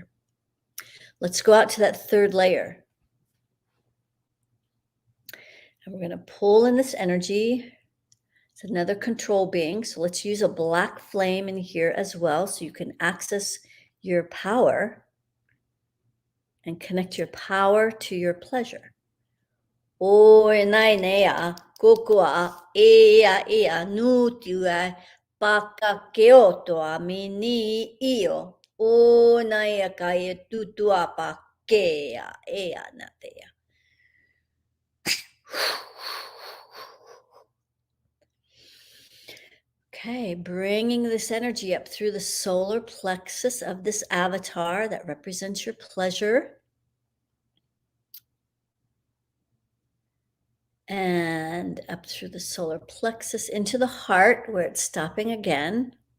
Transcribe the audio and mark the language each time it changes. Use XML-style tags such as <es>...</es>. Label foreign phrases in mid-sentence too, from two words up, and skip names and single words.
<en>Let's go out to that 3rd layer. And we're going to pull in this energy. It's another control being. So let's use a black flame in here as well so you can access your power and connect your power to your pleasure. Oi nai nea kokua ea nutua paka keotoa mini io o nai kai tutua pa kea ea natea. Okay, bringing this energy up through the solar plexus of this avatar that represents your pleasure. And up through the solar plexus into the heart where it's stopping again.</en>